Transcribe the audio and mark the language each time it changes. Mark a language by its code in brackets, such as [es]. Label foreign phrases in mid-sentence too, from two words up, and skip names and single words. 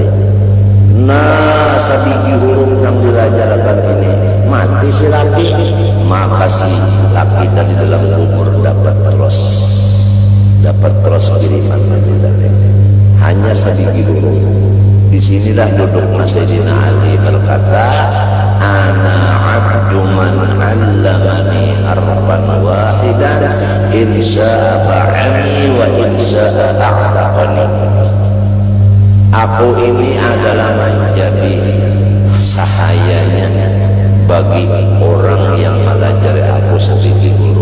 [bjn] Nah, sabiji huruf yang dilajarkan ini mati si laki, maka si laki tadi dalam kubur dapat terus kiriman dari hanya sabiji huruf. Disinilah duduk Sayyidina Ali berkata, [ar] أنا عبد من علمني حرفا واحدا إن شاء باعني وإن شاء أعتقني. [bjn] Aku ini adalah menjadi sahayanya bagi orang yang melajari aku seperti guru.